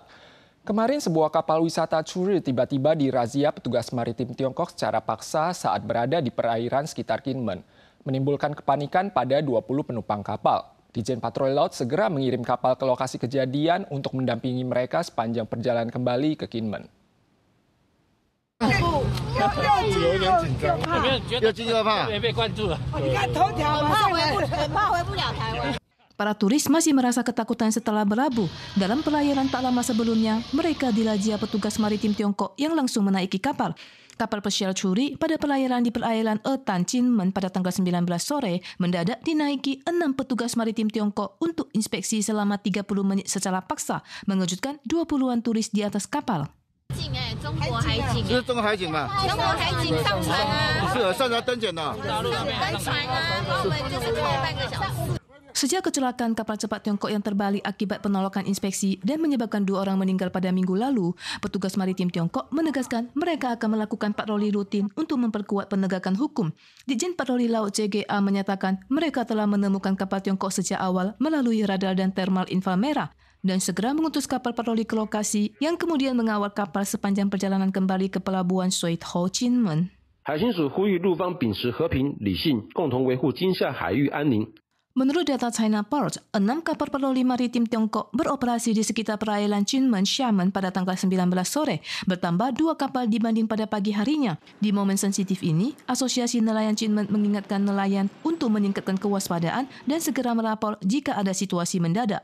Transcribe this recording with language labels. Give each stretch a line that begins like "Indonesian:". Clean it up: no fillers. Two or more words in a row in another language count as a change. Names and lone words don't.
Indonesian: Kemarin sebuah kapal wisata Churi tiba-tiba dirazia petugas maritim Tiongkok secara paksa saat berada di perairan sekitar Kinmen, menimbulkan kepanikan pada 20 penumpang kapal. Dijen Patroli Laut segera mengirim kapal ke lokasi kejadian untuk mendampingi mereka sepanjang perjalanan kembali ke Kinmen.
Chinese: 有点紧张，有惊讶怕，被关注了。你看头条，很怕回不了台湾。
Indonesian: Para turis masih merasa ketakutan setelah berlabuh. Dalam pelayaran tak lama sebelumnya, mereka dilajia petugas maritim Tiongkok yang langsung menaiki kapal. Kapal pesiar curi pada pelayaran di perairan Etan Kinmen pada tanggal 19 sore mendadak dinaiki 6 petugas maritim Tiongkok untuk inspeksi selama 30 menit secara paksa, mengejutkan 20-an turis di atas kapal.
Chinese: 是中国海警吗？中国海警上船啊！是上船登检的。登船啊，然后我们就是开了半个小时。
Indonesian: Sejak kecelakaan kapal cepat Tiongkok yang terbalik akibat penolakan inspeksi dan menyebabkan 2 orang meninggal pada minggu lalu, petugas maritim Tiongkok menegaskan mereka akan melakukan patroli rutin untuk memperkuat penegakan hukum. Dijen Patroli Laut CGA menyatakan mereka telah menemukan kapal Tiongkok sejak awal melalui radar dan thermal inframerah dan segera mengutus kapal patroli ke lokasi yang kemudian mengawal kapal sepanjang perjalanan kembali ke pelabuhan Soit Ho Kinmen.
Chinese: 海巡署呼吁陆方秉持和平、理性，共同维护今夏海域安宁。
Indonesian: Menurut data China Ports, 6 kapal patroli maritim Tiongkok beroperasi di sekitar perairan Kinmen, Xiamen pada tanggal 19 sore, bertambah 2 kapal dibanding pada pagi harinya. Di momen sensitif ini, Asosiasi Nelayan Kinmen mengingatkan nelayan untuk meningkatkan kewaspadaan dan segera melapor jika ada situasi mendadak.